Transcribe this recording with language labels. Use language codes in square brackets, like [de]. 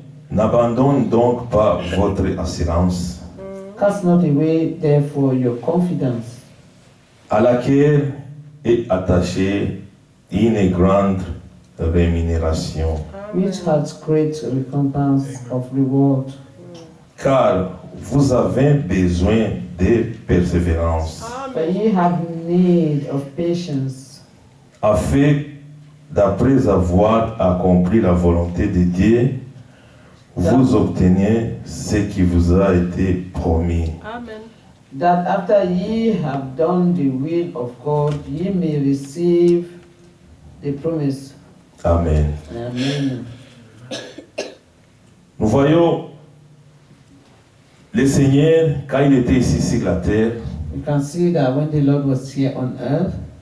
[fr] N'abandonne donc pas votre assurance, [en] Cast not away, therefore, your confidence, [fr] à laquelle est attachée une grande rémunération. [en] which has great recompense of reward. [fr] Car vous avez besoin de persévérance, [en] For ye have need of patience, [fr] afin d'après avoir accompli la volonté de Dieu, vous obteniez ce qui vous a été promis. Amen. [en] that after ye have done the will of God, ye may receive the promise. Amen. Amen. [fr] Nous voyons le Seigneur, quand il était ici sur la terre, [en] You can see that when the Lord was here on earth,